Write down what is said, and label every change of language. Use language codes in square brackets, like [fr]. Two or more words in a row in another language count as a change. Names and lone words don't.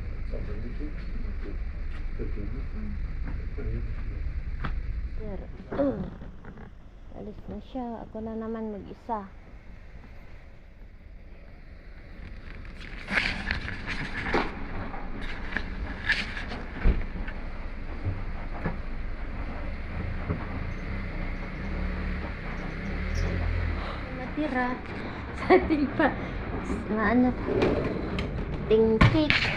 [nl] Dat is niet goed. Dat is niet goed. [tl] Mister. Alis na siya. Ako na naman mag-isa. Natira sa ating ano, tingkik.